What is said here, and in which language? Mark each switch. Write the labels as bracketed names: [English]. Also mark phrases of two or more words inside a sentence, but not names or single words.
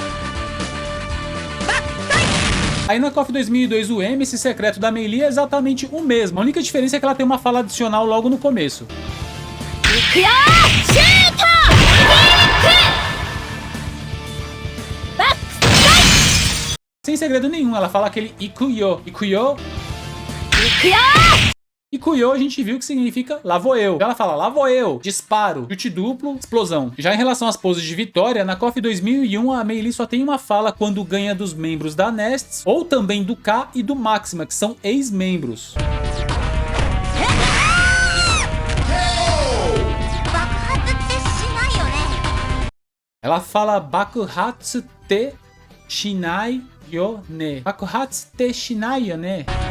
[Portuguese] Aí na KOF 2002 o M, esse secreto da Mei Lee é exatamente o mesmo. A única diferença é que ela tem uma fala adicional logo no começo. Sem segredo nenhum, ela fala aquele Ikuyo. Ikuyo. Ikuyo a gente viu que significa lá vou eu. Ela fala lá vou eu, disparo, chute duplo, explosão. Já em relação às poses de vitória, na KOF 2001 a Mei Lee só tem uma fala quando ganha dos membros da Nests, ou também do K e do Maxima, que são ex-membros. Ela fala [Japanese] 爆発てしないよね. 爆発てしないよね.